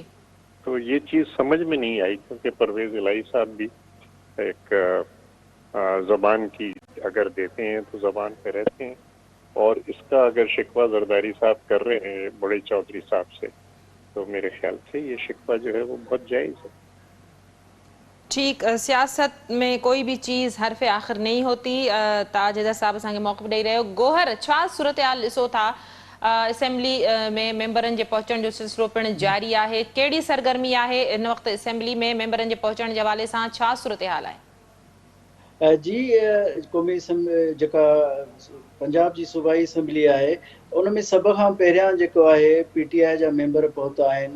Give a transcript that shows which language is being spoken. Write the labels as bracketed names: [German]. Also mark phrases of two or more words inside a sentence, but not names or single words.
[Urdu] تو یہ چیز سمجھ میں نہیں آئی, کیونکہ پرویز الہی صاحب بھی ایک زبان کی اگر دیتے ہیں تو زبان پہ رہتے ہیں, اور اس کا اگر شکوہ زرداری صاحب کر رہے ہیں بڑے چودھری صاحب سے, تو میرے خیال سے یہ شکوہ جو ہے وہ بہت جائز ہے. ٹھیک, سیاست میں کوئی بھی چیز حرف آخر نہیں ہوتی. [Sindhi] تاج حیدر صاحب اساں موقف ڈئی رہے ہو. گوہر چھا صورتحال ॾिसो था اسمبلی में मेंबरनि जे पहुचण जो सिलसिलो पिणु जारी आहे, कहिड़ी सरगर्मी आहे इन वक़्तु असेंबली में मेंबरनि जे पहुचण जे हवाले सां, छा सूरतहाल आहे? जी, क़ौमी जेका पंजाब जी सूबाई असैम्बली आहे उन में सभ खां पहिरियां जेको आहे PTI जा मेंबर पहुता आहिनि.